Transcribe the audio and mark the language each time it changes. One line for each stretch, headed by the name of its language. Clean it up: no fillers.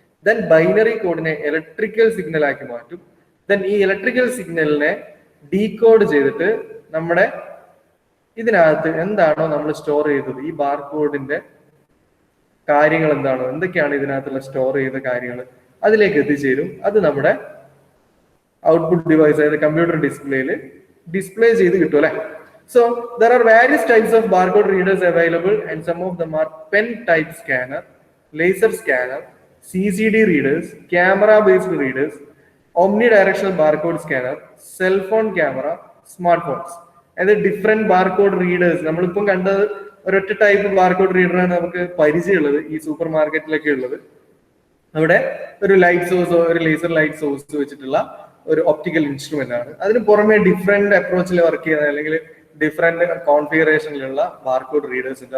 Malayalam: Then binary കോഡിനെ electrical signal ആക്കി മാറ്റും. Then ഈ ഇലക്ട്രിക്കൽ സിഗ്നലിനെ ഡീകോഡ് ചെയ്തിട്ട് നമ്മുടെ ഇതിനകത്ത് എന്താണോ നമ്മൾ സ്റ്റോർ ചെയ്തത്, ഈ ബാർകോഡിന്റെ കാര്യങ്ങൾ എന്താണോ, എന്തൊക്കെയാണ് ഇതിനകത്തുള്ള സ്റ്റോർ ചെയ്ത കാര്യങ്ങൾ, അതിലേക്ക് എത്തിച്ചേരും. അത് നമ്മുടെ ഔട്ട്പുട്ട് ഡിവൈസ്, അതായത് കമ്പ്യൂട്ടർ ഡിസ്പ്ലേയിൽ ഡിസ്പ്ലേ ചെയ്ത് കിട്ടും അല്ലെ.
English: So there are various types of barcode readers available, and some of them are pen type scanner, laser scanner, CCD readers, camera based readers, omnidirectional barcode scanner, cell phone camera, smartphones. And the different barcode readers,
Malayalam: നമ്മളിപ്പം കണ്ടത് ഒരൊറ്റ type barcode റീഡറാണ് നമുക്ക് പരിചയമുള്ളത് ഈ super മാർക്കറ്റിലൊക്കെ ഉള്ളത്. അവിടെ ഒരു light സോഴ്സോ ഒരു laser light source വെച്ചിട്ടുള്ള ഒരു ഒപ്റ്റിക്കൽ ഇൻസ്ട്രുമെന്റ് ആണ്. അതിന് പുറമെ ഡിഫറെന്റ് അപ്രോച്ചിൽ വർക്ക് ചെയ്യുന്ന അല്ലെങ്കിൽ ഡിഫറെന്റ് കോൺഫിഗറേഷനിലുള്ള ബാർകോഡ് റീഡേഴ്സ് ഉണ്ട്.